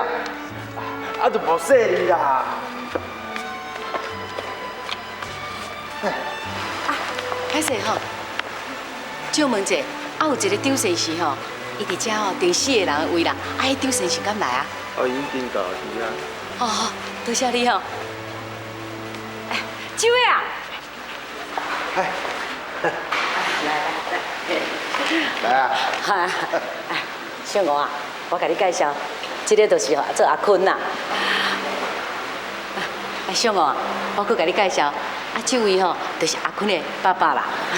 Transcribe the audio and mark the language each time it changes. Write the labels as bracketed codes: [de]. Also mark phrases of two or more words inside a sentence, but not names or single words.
[nan] 啊，就无说你啦。歹势吼，借问者，有一个张先生吼，伊伫遮吼定4个人的位啦，迄张先生敢来啊？已经到是啊。哦，多谢你哦。哎，几位啊？哎，来啊！哈，小吴啊，我给你介绍，这个就是做阿坤呐。哎，小吴，我搁给你介绍，这位就是阿坤的爸爸啦。